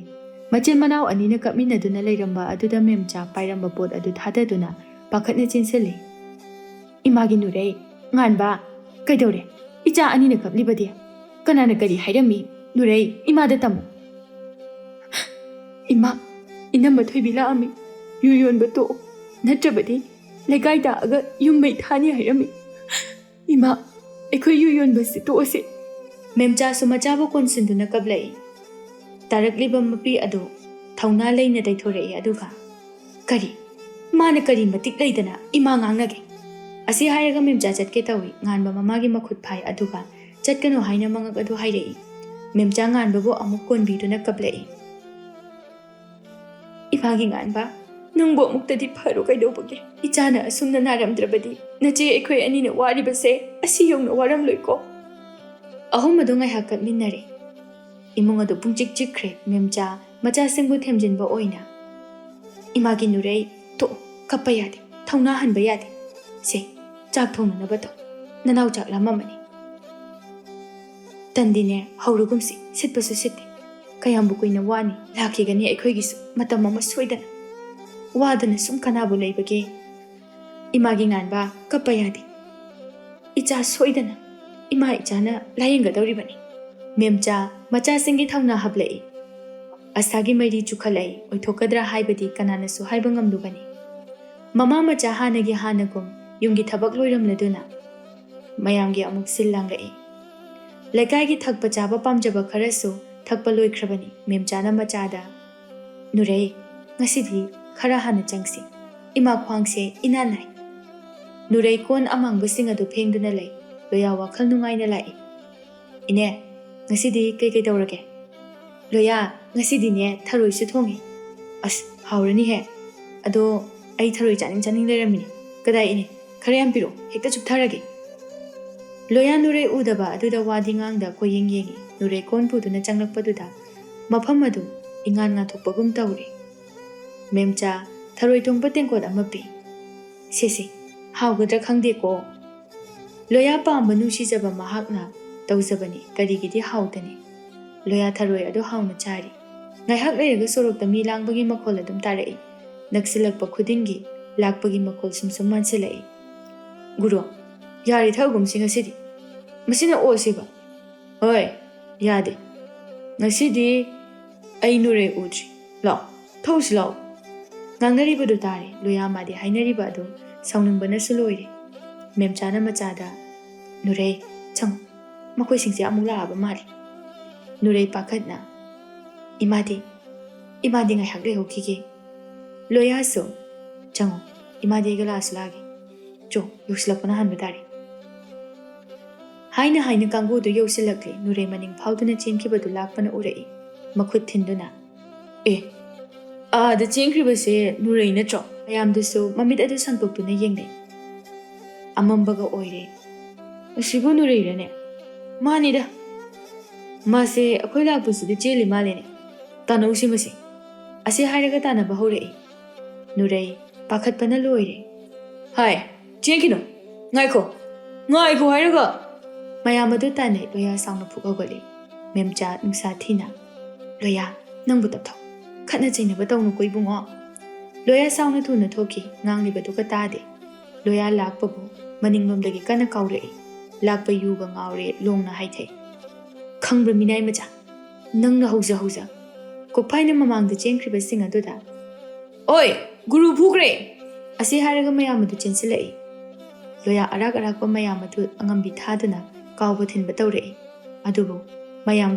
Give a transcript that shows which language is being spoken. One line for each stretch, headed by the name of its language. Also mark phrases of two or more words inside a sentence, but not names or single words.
Manipuri: Machil manau anina kapmina duna layramba aduda memcha pairamba pot adu thadaduna pakhatna chinsali. Imagi nuray nganba kaidore icha anina kaplibadi kanana kari hairami nuray imada tamu. Ima inamba thoibi laami yuyonba to natrabadi legai daaga yummai thani hairami. Ima ekhoy yuyonba si to ase. Memcha sumachaba konsinduna kablai. Tarakliba mapi adu thauna leina daithorei aduga. Kari mana kari matik leidana ima ngangnage. Asi hairaga memcha chatke tawi nganba mamagi makhut phai aduga chatkano haina mangak adu hairei. Memcha nganba bo amuk konbiduna kablai. Imagi nganba nangbo muktadi pharo kaidobage. Ichana asumna naramdrabadi nache ekhoi anina waribase asi yongna waram loiko. Ahum adu ngai hakat minnare. Imung adu pungchik chikre memcha macha singbu themjinba oina. Imagi nuray to kappa yade thauna hanba yade. Se chak thongna nabato nanau chak lamamani. Tandine haurugumsi sitpasu sitte. Kayambu kuina wani lakhigani aikhoigisu matam ama soidana. Wadana sum kanabu leibage. Imagi nganba kappa yade. Icha soidana. Ima ichana layinga dauribani. Memcha macha singi thauna hablai. Asagi mairi chukhalai oithokadra haibadi kanana su haibangam dugani. Mama macha hanagi hanagum yungi thabak loiram laduna. Mayamgi amuk sillangai. Lekai gi thakpa chaba pamjaba kharasu thakpa loikrabani. Memcha na machada. Nuray ngasidi khara hana changsi. Ima khwangse inanai. Nuray kon amang busing adu phengduna lai. Loya wakhal nungai na lai. Ine ngasidi kay daurage. Loya ngasidi ne tharoi su thongi. As haurani he. Ado ai tharoi chaning leramini. Kadai ine khare yam piro hekta chup tharage. Loya nuray udaba aduda wadi ngangda ko yengi. Nuray kon puduna changlak paduda. Mafam adu ingan nga thokpagum tauri. Memcha tharoi thongpa tengkot amapi. Sesi haugadra khangde ko. Loya pamba nusijaba mahakna tawzabani karigidi hautani. Loya tharoi adu hauna chari. Ngai hak leiraga sorokta mi langbagi makhol adum tarai. Naksilakpa khudingi lakpagi makhol sumsum mansilai. Guru yari thagum singa sidi. Masina o siba. Oi yade. Ngasidi ai nuray udri. Lao thausi lao. Ngangnari badu tare loya madi hainari badu saunung bana suloire. Memchana machada nuray chang makhoi singse amuk laaba mali. Nuray pakhatna imadi ngai hakle hokige. Loya so chango imadi galas lagi. Jo yuslapana hanba tare. Haina kanggu du yosilakle nuray maning phauduna chenkibadu lakpana urai. Makhut thinduna. Da chenkribase nuray natro. Ayamdusu mamit adu sangpokduna yengnai. Amambaga oire. Asibu nuray rane. Manida. Mase akhoi lakpusu de cheli malene. Tanau simasi. Ase hairaga tana bahorei. Nuray pakhatpana loire. Hai, chenkino. Ngaiko hairaga. Mayamadu tane loya sangna phukogoli. Memcha nungsa thina. Loya nangbu taptho. Khatna chainaba tawnu koibungo. Loya sangna thuna thoki nganglibadu ka tade. Loya lakpabu maninglomdagi kana kaurei. Lakpa yuga ngaure longna haithai. Khangbra minai macha. Nangna hauza. Kokphaina mamangda chenkriba sing aduda. Oi, guru phukre. ꯑꯁꯤ ꯍꯥꯏꯔꯒ ꯃꯌꯥꯝ ꯑꯗꯨ ꯆꯦꯟꯁꯤꯜꯂꯛꯏ ꯂꯣꯌꯥ ꯑꯔꯥꯛ ꯑꯔꯥꯛꯄ ꯃꯌꯥꯝ ꯑꯗꯨ ꯑꯉꯝꯕꯤ ꯊꯥꯗꯨꯅ ꯀꯥꯎꯕ ꯊꯤꯟꯕ ꯇꯧꯔꯛꯏ ꯑꯗꯨꯕꯨ ꯃꯌꯥꯝꯒ